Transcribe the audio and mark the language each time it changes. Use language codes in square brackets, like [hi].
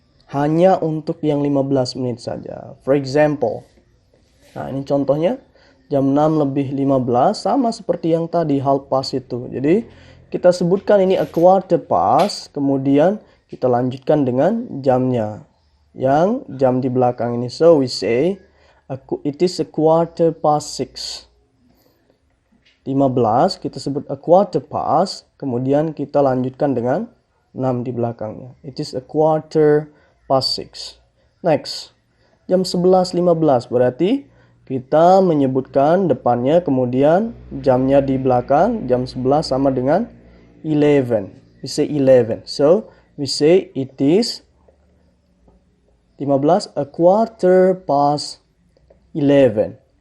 [id] Hanya untuk yang 15 menit saja. [en] For example. [id] Nah, ini contohnya. Jam 6 lebih 15 sama seperti yang tadi half past itu. Jadi kita sebutkan ini a quarter past, kemudian kita lanjutkan dengan jamnya. Yang jam di belakang ini. [en] So we say it is a quarter past 6. [id] 15 kita sebut a quarter past, kemudian kita lanjutkan dengan 6 di belakangnya. [en] It is a quarter past 6. Next. [id] Jam 11.15 berarti kita menyebutkan depannya, kemudian jamnya di belakang, jam 11 sama dengan 11. [en] We say 11. So, we say it is 15, a quarter past 11.